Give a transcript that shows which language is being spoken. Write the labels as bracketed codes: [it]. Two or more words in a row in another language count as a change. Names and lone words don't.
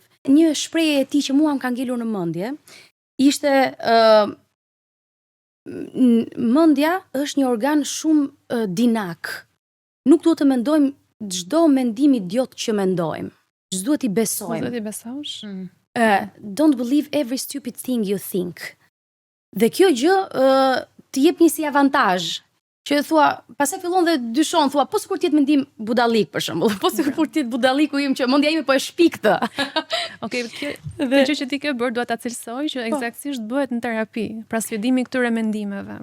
[sq] Një shprehje e tij që mua më ka ngelur në mendje ishte mendja është një organ shumë dinak. Nuk duhet të mendojmë çdo mendim idiot që mendojmë. Ç'duhet i besojmë. Duhet i besosh? [en] Don't believe every stupid thing you think. [sq] Dhe kjo gjë të jep një si avantazh. Që thua, pastaj fillon dhe dyshon, thua, po sikur të jetë mendim budallik për shembull, po sikur të jetë budalliku im që mendja ime po e shpik këtë. Okej, kjo gjë që ti ke bërë dua ta cilësoj që eksaktësisht bëhet në terapi, pra sfidimi këtyre mendimeve.